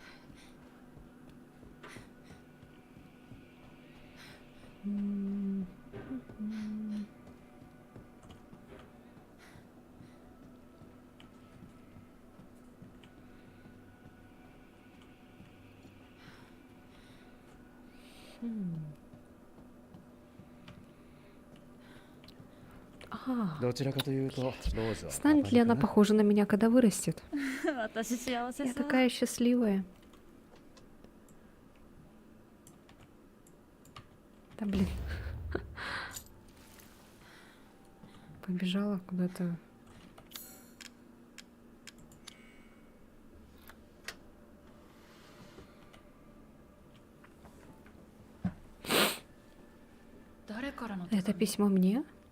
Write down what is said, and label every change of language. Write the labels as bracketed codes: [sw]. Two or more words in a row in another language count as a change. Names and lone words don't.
[ru] Станет ли она похожа на меня, когда вырастет? [ja] 私幸せ [ru] Я [ja] そう [ru] такая счастливая. Да блин. Побежала куда-то. Это письмо мне?